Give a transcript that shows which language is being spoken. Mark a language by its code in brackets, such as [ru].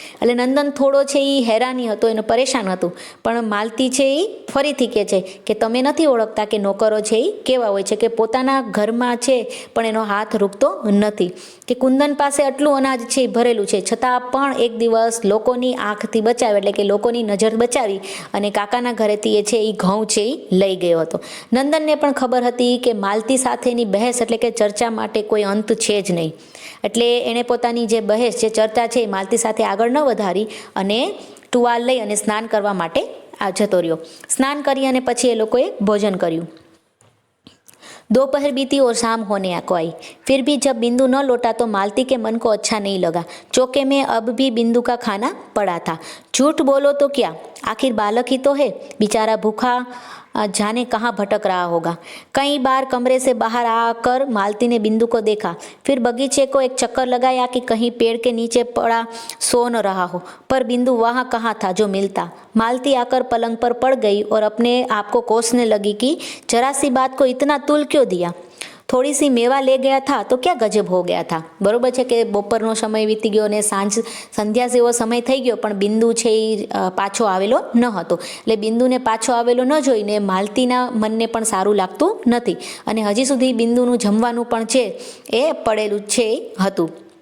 [gu] એટલે નંદન થોડો છે એ હેરાની હતો, એને પરેશાન હતું। પણ માલતી છે એ ફરીથી કહે છે કે તમે નથી ઓળખતા કે નોકરો છે એ કેવા હોય છે, કે પોતાના ઘરમાં છે પણ એનો હાથ રૂકતો નથી, કે કુંદન પાસે આટલું અનાજ છે એ ભરેલું છે છતાં પણ એક દિવસ લોકોની આંખથી બચાવી, એટલે કે લોકોની નજર બચાવી અને કાકાના ઘરેથી એ છે એ ઘઉં છે એ લઈ ગયો હતો। નંદનને પણ ખબર હતી કે માલતી સાથેની બહેસ એટલે કે ચર્ચા માટે કોઈ અંત છે જ નહીં। એટલે એણે પોતાની જે બહેસ જે ચર્ચા છે એ માલતી સાથે આગળ ન વધારી અને ટુવાલ લઈ અને સ્નાન કરવા માટે જતો રહ્યો। સ્નાન કરી અને પછી એ લોકોએ ભોજન કર્યું। [hi] दोपहर बीती और शाम होने को आई। फिर भी जब बिंदु न लौटा तो मालती के मन को अच्छा नहीं लगा। चौके में अब भी बिंदु का खाना पड़ा था। झूठ बोलो तो क्या, आखिर बालक ही तो है, बेचारा भूखा जाने कहाँ भटक रहा होगा। कई बार कमरे से बाहर आकर मालती ने बिंदु को देखा, फिर बगीचे को एक चक्कर लगाया कि कहीं पेड़ के नीचे पड़ा सो न रहा हो, पर बिंदु वहाँ कहाँ था जो मिलता। मालती आकर पलंग पर पड़ गई और अपने आप को कोसने लगी कि जरा सी बात को इतना तुल क्यों दिया। થોડી સી મેવા લે ગયા થા તો ક્યાં ગજબ હો ગયા થા। [gu] બરોબર છે કે બપોરનો સમય વીતી ગયો અને સંધ્યા જેવો સમય થઈ ગયો પણ બિંદુ છે એ પાછો આવેલો ન હતો। એટલે બિંદુને પાછો આવેલો ન જોઈને માલતીના મનને પણ સારું લાગતું નથી અને હજી સુધી બિંદુનું જમવાનું પણ છે એ પડેલું છે હતું।